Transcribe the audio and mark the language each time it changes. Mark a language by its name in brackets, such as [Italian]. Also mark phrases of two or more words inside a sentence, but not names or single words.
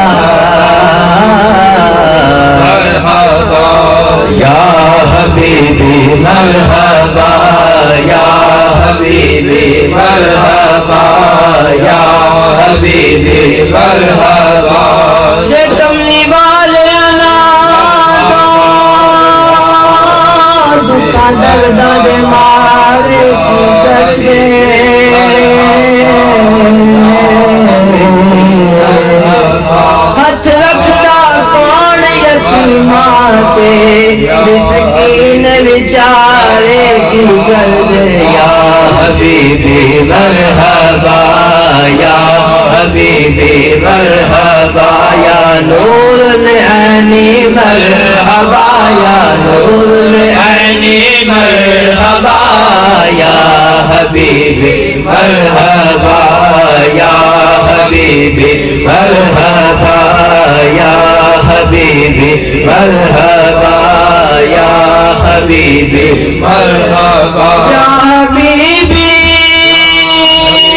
[Arabic] مرحبا، یا حبیبی مرحبا، یا حبیبی مرحبا، یا حبیبی مرحبا، [Urdu] کملی والے درد مارے کی کر ہاتھ رکھتا کون یتیماں پہ، مسکین بیچارے کی گرد، [Arabic] یا حبیبی مرحبا، یا حبیبی مرحبا، یا نور العین مرحبا، یا نور العین مرحبا، یا حبیبی مرحبا، یا حبیبی مرحبا، یا حبیبی مرحبا، یا حبیبی مرحبا، یا حبیبی